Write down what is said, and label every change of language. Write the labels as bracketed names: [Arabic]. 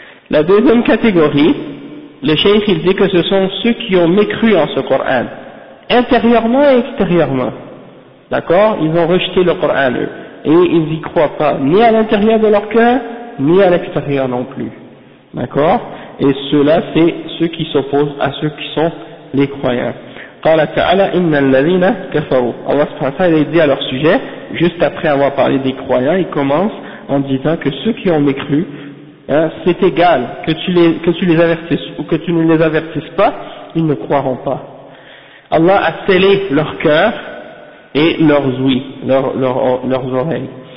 [French] La deuxième catégorie, le cheikh il dit que ce sont ceux qui ont mécru en ce Coran, intérieurement et extérieurement. D'accord? Ils ont rejeté le Coran eux. Et ils n'y croient pas, ni à l'intérieur de leur cœur, ni à l'extérieur non plus. D'accord? Et ceux-là, c'est ceux qui s'opposent à ceux qui sont les croyants. [Arabic] قال تعالى إن الذين كفروا. [French] Allah subhanahu wa ta'ala il dit à leur sujet, juste après avoir parlé des croyants, il commence en disant que ceux qui ont mécru, hein, c'est égal que tu les avertisses ou que tu ne les avertisses pas, ils ne croiront pas. Allah a scellé leur cœur et leurs oreilles.